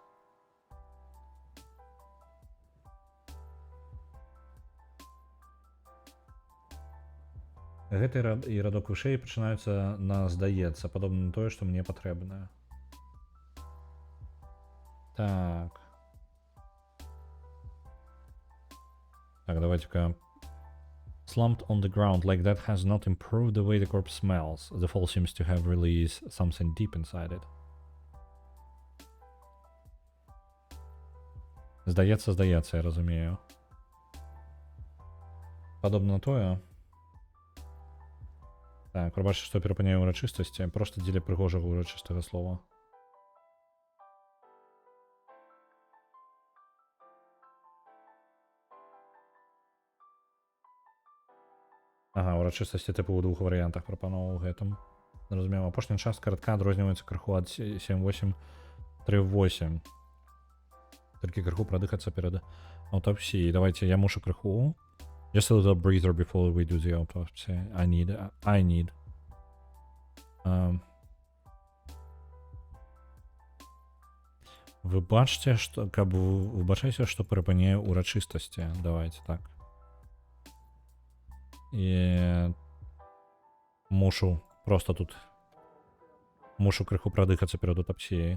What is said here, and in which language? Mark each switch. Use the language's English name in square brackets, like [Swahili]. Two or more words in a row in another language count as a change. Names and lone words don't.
[Belarusian] Гэты і радок вышэй пачынаюцца на здаецца, падобна на тое, што мне патрэбна. Так, давайте-ка. [English] Slumped on the ground like that has not improved the way the corpse smells. The fall seems to have released something deep inside it. [Belarusian] Здаецца, я разумею. Падобна на тое. Так, прабачце, што перапыняю урачыстасці, проста дзеля прыгожага урачыстага слова. Урачыстасці тыпу ў 2 варыянтах прапановаў гэтым. Зразумела, апошняя частка радка адрозніваецца крыху ад 7838. Толькі крыху прадыхацца перад аўтапсіяй. Давайте, я мушу крыху. [English] Just a little breather before we do the autopsy. I need. [Belarusian] Выбачце, што выбачайся, што перапыняю урачыстасці. Давайте так. І мушу просто тут крыху прадыхацца перад аўтапсіяй.